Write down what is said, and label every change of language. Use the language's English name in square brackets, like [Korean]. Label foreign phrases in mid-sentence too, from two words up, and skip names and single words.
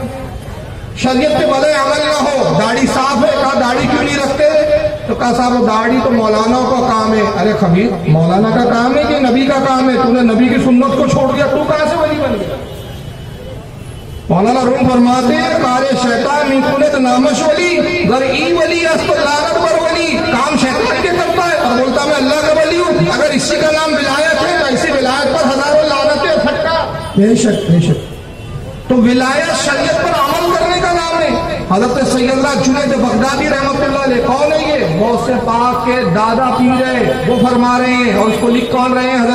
[Urdu] شریعت پہ بھلے عمل نہ ہو، داڑھی صاف ہے، کہا داڑھی کیوں نہیں رکھتے؟ تو کہا صاحب داڑھی تو مولانا کا کام ہے۔ ارے خبیر، مولانا کا کام ہے کہ نبی کا کام ہے؟ تو نے نبی کی سنت کو چھوڑ دیا، تو کہاں سے ولی بن گیا؟ [Persian] مولانا روم فرماتے ہیں، کارے شیطان من کنت نامش ولی گر ای ولی است لعنت بر ولی۔ [Urdu] کام شیطان کے کرتا ہے اور بولتا میں اللہ کا ولی ہوں۔ اگر اسی کا نام ولایت ہے تو اسی ولایت پر ہزاروں لعنتیں اور پھٹکا۔ بے شک بے شک۔ تو ولایت شریعت پر عمل کرنے کا نام ہے۔ حضرت سیدنا جنید بغدادی رحمۃ اللہ علیہ کون ہے یہ؟ غوث پاک کے دادا پیر ہیں، وہ فرما رہے ہیں، اور اس کو لکھ کون رہے ہیں؟